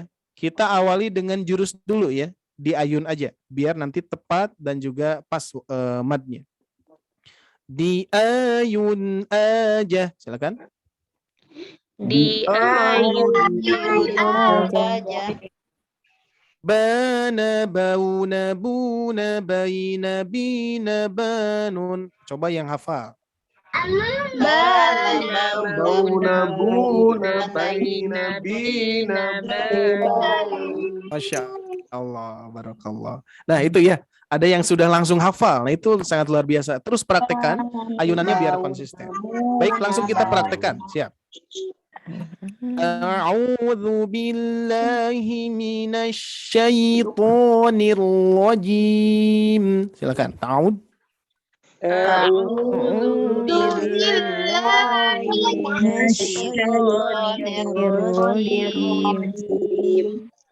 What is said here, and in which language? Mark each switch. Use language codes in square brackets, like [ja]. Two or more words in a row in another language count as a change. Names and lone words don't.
[id] Kita awali dengan jurus dulu ya, di ayun aja, biar nanti tepat dan juga pas madnya. Di ayun aja, silakan. Di ayun aja. [ar] بنا، بونا، بونا، بينا، بنا، بنون. [id] Coba yang hafal. [ar] بونا, بونا، بينا، بنا، بنون. ما شاء الله، بارك الله. [id] Nah itu ya, ada yang sudah langsung hafal. Nah itu sangat luar biasa. Terus praktekkan ayunannya biar konsisten. Baik, langsung kita praktekkan. Siap. [ar] أعوذ بالله من الشيطان الرجيم. [id] Silakan. Ta'ud. [ar] أعوذ بالله من الشيطان الرجيم.